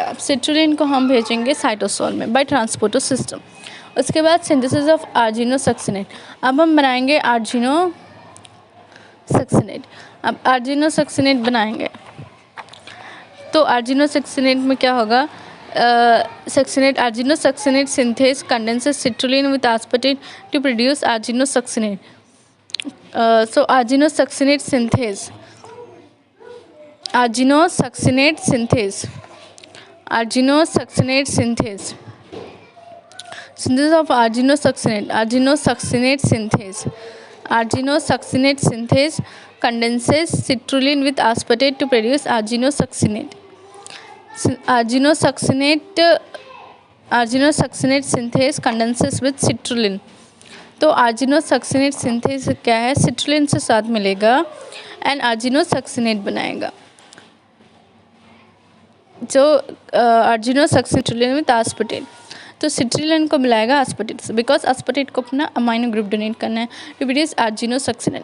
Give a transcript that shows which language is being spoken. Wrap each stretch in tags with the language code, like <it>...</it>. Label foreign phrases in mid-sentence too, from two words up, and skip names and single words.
<hi>अब सिट्रुलिन को हम भेजेंगे साइटोसोल में</hi> <en>by transporter system.</en> <hi>उसके बाद</hi> <en>synthesis of argininosuccinate.</en> <hi>अब हम बनाएंगे आर्जिनोसक्सिनेट. अब आर्जिनोसक्सिनेट बनाएंगे तो आर्जिनोसक्सिनेट में क्या होगा,</hi> <en>succinate argininosuccinate synthase condenses citrulline with aspartate to produce argininosuccinate. so argininosuccinate synthase argininosuccinate synthase synthesis of आर्जिनोसक्सिनेट synthase condenses citrulline with aspartate to produce arginosaccinate. Arginosaccinate synthase condenses with citrulline.</en> <hi>तो आर्जिनोसक्सिनेट सिंथेस क्या है, सिट्रुलिन से साथ मिलेगा एंड आर्जिनोसक्सिनेट बनाएगा. जो</hi> <en>argininosuccinate with aspartate,</en> <hi>तो सिट्रुलिन को मिलाएगा एस्पार्टेट से बिकॉज एस्पार्टेट को अपना</hi> <en>amino group donate</en> <hi>करना है</hi> <en>to produce argininosuccinate.</en>